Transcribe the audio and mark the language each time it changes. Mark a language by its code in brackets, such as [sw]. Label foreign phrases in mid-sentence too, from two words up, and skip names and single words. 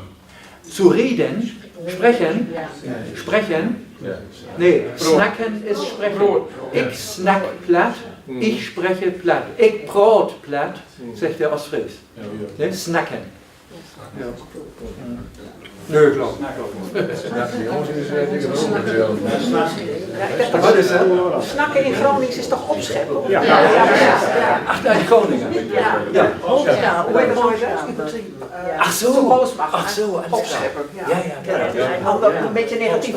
[de] Zu reden, sprechen, sprechen. Nee, snacken ist sprechen. Ich snack platt, ich spreche platt. Ich brot platt, sagt der Ostfries. Ne? Snacken. Ja. Nö, glaub ich. [nl] Wat is dat? Snakken in Gronings is toch opscheppen? [de] Ja. Ach, in Groningen. Ja. [nl] Hoe heet het? Ach zo. Ach zo. Opscheppen. Ja. Een beetje negatief woord.